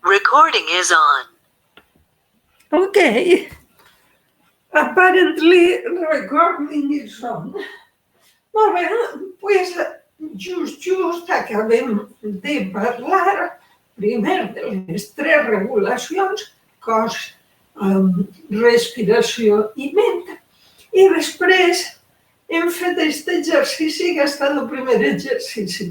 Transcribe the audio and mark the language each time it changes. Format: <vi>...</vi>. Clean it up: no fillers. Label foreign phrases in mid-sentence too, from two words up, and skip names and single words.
<en>recording is on. Okay. Apparently recording is on.</en> <ca>Molt bé, doncs just acabem de parlar primer de les tres regulacions, cos, respiració i ment, i després hem fet aquest exercici que ha estat el primer exercici.</ca>